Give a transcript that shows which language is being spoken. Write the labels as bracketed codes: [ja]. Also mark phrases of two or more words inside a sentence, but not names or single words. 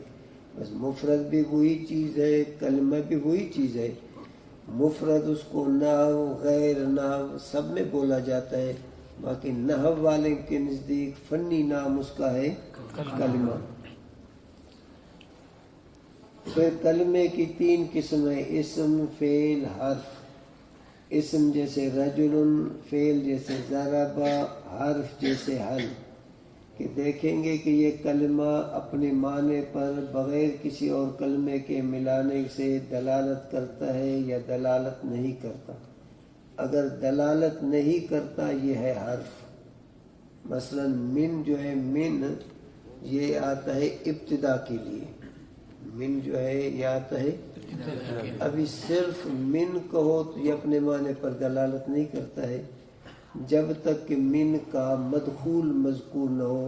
[ur] بس مفرد بھی وہی چیز ہے، کلمہ بھی وہی چیز ہے. مفرد اس کو نحو غیر نحو سب میں بولا جاتا ہے، باقی نحو والے کے نزدیک فنی نام اس کا ہے کلمہ. پھر کلمے کی تین قسم ہیں، اسم، فعل، حرف. اسم جیسے رجل، فعل جیسے ضرب، حرف جیسے حل. کہ دیکھیں گے کہ یہ کلمہ اپنے معنی پر بغیر کسی اور کلمے کے ملانے سے دلالت کرتا ہے یا دلالت نہیں کرتا. اگر دلالت نہیں کرتا یہ ہے حرف. مثلا من جو ہے، من یہ آتا ہے ابتدا کے لیے، من جو ہے یہ آتا ہے. ابھی صرف من کہو تو یہ اپنے معنی پر دلالت نہیں کرتا ہے جب تک کہ من کا مدخول مذکور نہ ہو.